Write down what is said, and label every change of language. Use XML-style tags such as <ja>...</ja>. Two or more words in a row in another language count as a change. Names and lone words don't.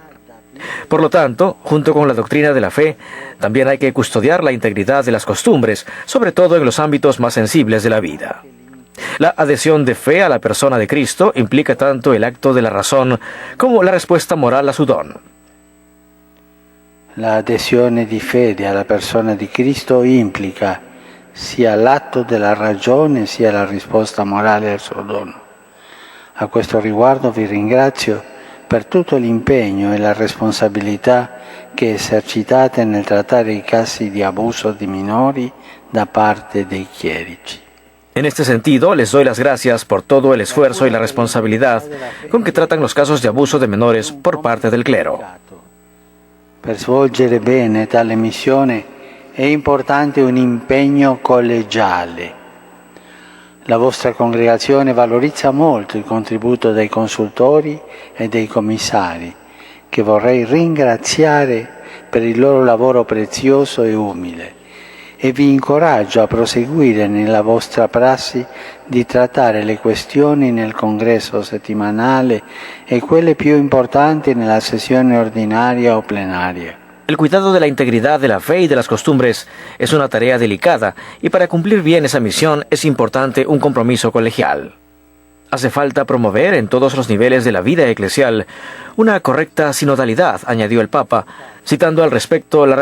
<es>Por lo tanto, junto con la doctrina de la fe, también hay que custodiar la integridad de las costumbres, sobre todo en los ámbitos más sensibles de la vida. La adhesión de fe a la persona de Cristo implica tanto el acto de la razón como la respuesta moral a su don.</es> <it>La adesione di fede alla persona di Cristo implica sia l'atto della ragione sia la risposta morale al suo dono. A questo riguardo vi ringrazio per tutto l'impegno e la responsabilità che esercitate nel trattare i casi di abuso di minori da parte dei chierici.</it> <es>En este sentido, les doy las gracias por todo el esfuerzo y la responsabilidad con que tratan los casos de abuso de menores por parte del clero.</es> <it>Per svolgere bene tale missione è importante un impegno collegiale. La vostra congregazione valorizza molto il contributo dei consultori e dei commissari che vorrei ringraziare per il loro lavoro prezioso e umile e vi incoraggio a proseguire nella vostra prassi di trattare le questioni nel congresso settimanale e quelle più importanti nella sessione ordinaria o plenaria.</it> <es>El cuidado de la integridad de la fe y de las costumbres es una tarea delicada y para cumplir bien esa misión es importante un compromiso colegial. Hace falta promover en todos los niveles de la vida eclesial una correcta sinodalidad, añadió el Papa, citando al respecto la</es>